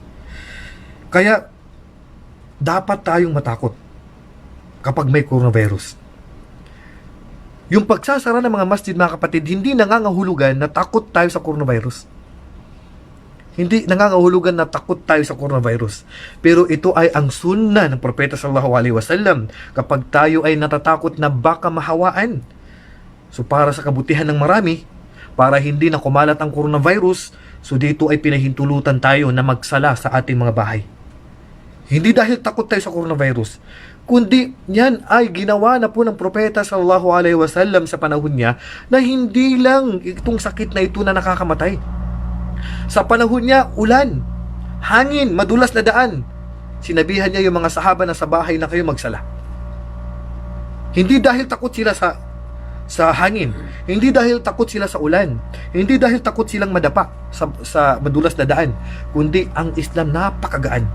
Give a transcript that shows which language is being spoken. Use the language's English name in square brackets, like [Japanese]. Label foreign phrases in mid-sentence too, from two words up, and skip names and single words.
[Filipino] Kaya dapat tayong matakot kapag may coronavirus. Yung pagsasara ng mga masjid, mga kapatid, hindi nangangahulugan na takot tayo sa coronavirus. Hindi nangangahulugan na takot tayo sa coronavirus. Pero ito ay ang sunnah ng Propeta [Arabic] صلى الله عليه وسلم. [Filipino] Kapag tayo ay natatakot na baka mahawaan, so para sa kabutihan ng marami, para hindi na kumalat ang coronavirus, so dito ay pinahintulutan tayo na magsala sa ating mga bahay. Hindi dahil takot tayo sa coronavirus, kundi yan ay ginawa na po ng Propeta [Arabic] صلى الله عليه وسلم [Filipino] sa panahon niya, na hindi lang itong sakit na ito na nakakamatay. Sa panahon niya, ulan, hangin, madulas na daan. Sinabihan niya yung mga sahaba na sa bahay na kayo magsala. Hindi dahil takot sila sa hangin, hindi dahil takot sila sa ulan, hindi dahil takot silang madapa sa madulas na daan, kundi ang Islam napakagaan.